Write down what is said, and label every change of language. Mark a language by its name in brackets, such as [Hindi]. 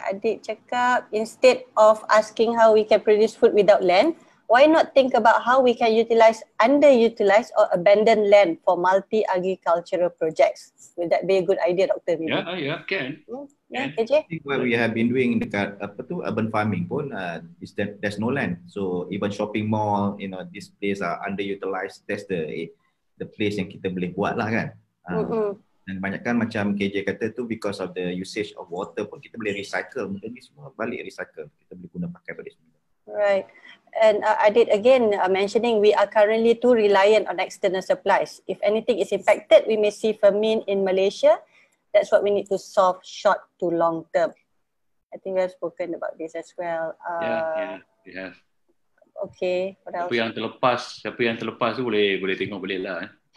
[Malay] Adik cakap, [English] instead of asking how we can produce food without land, why not think about how we can utilize underutilized or abandoned land for multi-agricultural projects? Would that be a good idea, Dr. Maybe? Yeah, can. KJ? I think what we have been doing dekat urban farming pun is that there's no land. So even shopping mall, this place are underutilized. That's the place [Malay] yang kita boleh buat lah kan. Dan kebanyakan macam KJ kata tu, [English] because of the usage of water [Malay] pun kita boleh recycle. Benda ni semua balik recycle. Kita boleh guna pakai balik semua. [English] Right. And Adit again mentioning we are currently too reliant on external supplies. If anything is impacted, we may see famine in Malaysia. That's what we need to solve short to long term. I think we have spoken about this as well. We have. Okay, what else? [Malay] Siapa yang terlepas tu boleh tengok balik lah.